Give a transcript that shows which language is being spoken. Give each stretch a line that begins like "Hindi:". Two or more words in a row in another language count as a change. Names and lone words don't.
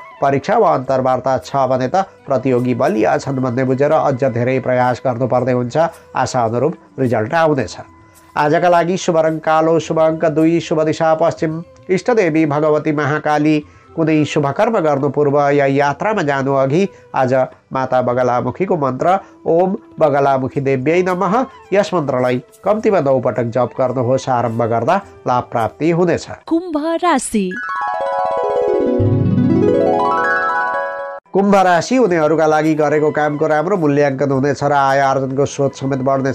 Nepali: परीक्षा वा अन्तर्वार्ता छ भने त प्रतियोगी बलिया छन् भन्ने बुझेर अझ धेरै प्रयास गर्नुपर्ने हुन्छ। आशा अनुरूप रिजल्ट आउनेछ। आजका लागि शुभ रङ कालो, शुभ अङ्क 2, शुभ दिशा पश्चिम, इष्टदेवी भगवती महाकाली। कुनै शुभ कर्म गर्नु पूर्व या यात्रामा जानु अघि आज माता बगलामुखीको मन्त्र
Sanskrit: ओम बगलामुखी देव्यै नमः
Nepali: यस मन्त्रलाई कम्तीमा 9 पटक जप गर्नुहोस्। आरम्भ गर्दा लाभ प्राप्ति हुनेछ। कुम्भ राशि। कुम्भ राशि हुनेहरूका लागि गरेको कामको राम्रो मूल्याङ्कन हुनेछ र आय आर्जनको स्रोत समेत बढ्नेछ।